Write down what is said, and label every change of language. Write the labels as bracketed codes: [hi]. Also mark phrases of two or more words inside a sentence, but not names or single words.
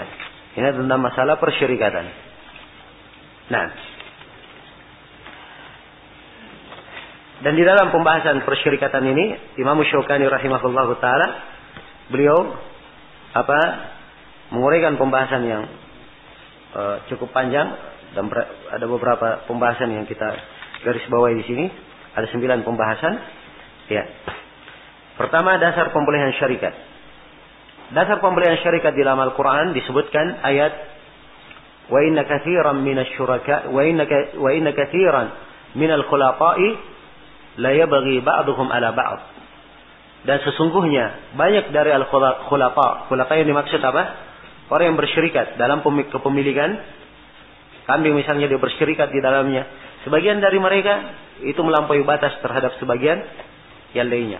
[id] Ini tentang masalah persyarikatan. Nah, dan di dalam pembahasan persyarikatan ini, Imam Syaukani [ar] رحمه الله تعالى [id] beliau menguraikan pembahasan yang cukup panjang dan ada beberapa pembahasan yang kita garis bawahi di sini. Ada 9 pembahasan. Ya. Pertama, dasar pembolehan syarikat. Dasar pembolehan syarikat di dalam Al-Quran disebutkan ayat [ar] وإن كثيرا من الشركاء وإن كثيرا من الخلطاء ليبغي بعضهم على بعض. [id] Dan sesungguhnya banyak dari al-khulata. Khulata yang dimaksud apa? Orang yang bersyirikat dalam kepemilikan kambing misalnya, dia bersyirikat di dalamnya. Sebagian dari mereka itu melampaui batas terhadap sebagian yang lainnya.